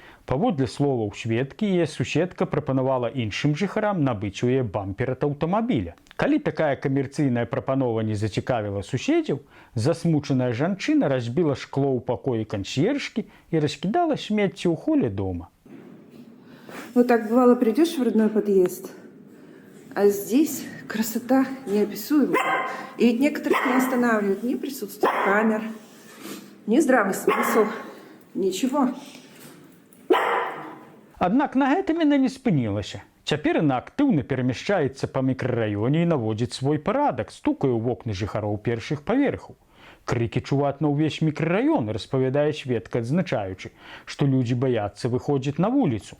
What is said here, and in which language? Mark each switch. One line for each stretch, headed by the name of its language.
Belarusian: Паводле словаў сведкі, яе суседка прапанавала іншым жыхарам набыць у яе бампер ад аўтамабіля. Калі такая камерцыйная прапанова не зацікавіла суседзяў, засмучаная жанчына разбіла шкло ў пакоі кансьержкі і раскідала смецце ў холе дома.
Russian: Вот так бывало, придешь в родной подъезд, а здесь красота неописуемая. И ведь некоторых не останавливают ни присутствие камер, ни здравый смысл, ничего.
Belarusian: Аднак на гэтым яна не спынілася. Цяпер яна актыўна перамяшчаецца па мікрараёне і наводзіць свой парадак, стукае ў вокны жыхароў першых паверхаў. Крыкі чуваць на ўвесь мікрараён, распавядае сведка, адзначаючы, што людзі баяцца выходзіць на вуліцу.